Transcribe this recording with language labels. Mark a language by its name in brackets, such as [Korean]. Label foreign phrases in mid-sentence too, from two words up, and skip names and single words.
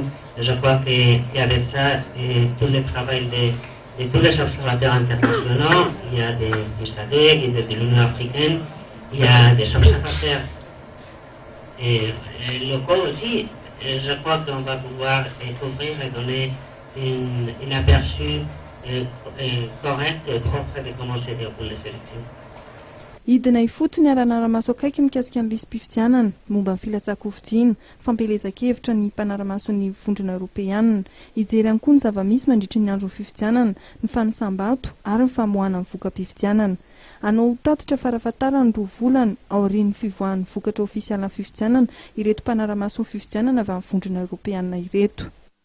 [French] Et je crois qu'avec ça, tout le travail de tous les observateurs internationaux, il y a des SADC, de l'Union africaine, il y a des observateurs locaux aussi. Et je crois qu'on va pouvoir couvrir et donner un aperçu correct et propre de comment se déroulent les élections. [Malagasy] Idina ifotony ara-naramaso akaiky mikasika ny lisam-pifidianana momba ny filatsako-fidiana fampelezan-kevitra ny mpanaramaso ny vondrona Europeana. Ijery ihany koa ny zava-misy mandritra ny andro ny fifidianana, ny fanisambato ary ny famoahana ny voka-pifidianana. Anao tatitra farafatarany roa volana aorian'ny fivoahan'ny vokatra ofisialin'ny fifidianana ireto mpanaramaso ny fifidianana avy amin'ny vondrona Europeana ireto.